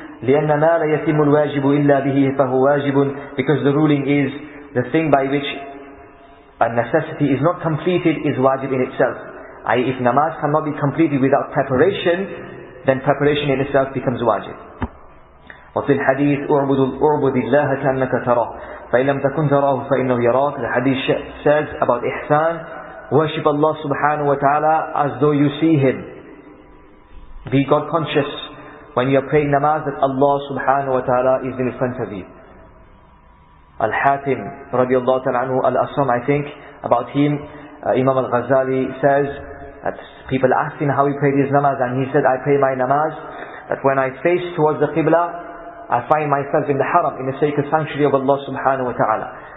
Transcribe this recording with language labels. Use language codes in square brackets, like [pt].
[ar] لِأَنَّ مَا لَا يَتِمُّ الْوَاجِبُ إِلَّا بِهِ فَهُ وَاجِبٌ. [en] Because the ruling is the thing by which a necessity is not completed is wajib in itself. i.e., if namaz cannot be completed without preparation, then preparation in itself becomes wajib. [ar] وفي الحديث أعبد الله كأنك تراه فإن لم تكن تراه فإنه يراك. [en] The hadith says about ihsan, worship Allah subhanahu wa ta'ala as though you see Him. Be God conscious when you are praying namaz that Allah subhanahu wa ta'ala is in front of you. Al-Hatim radiallahu ta'ala anhu, Al-Asram I think, about him, Imam al-Ghazali says that people asked him how he prayed his namaz, and he said, I pray my namaz that when I face towards the Qibla, I find myself in the haram, in the sacred sanctuary of Allah subhanahu wa ta'ala.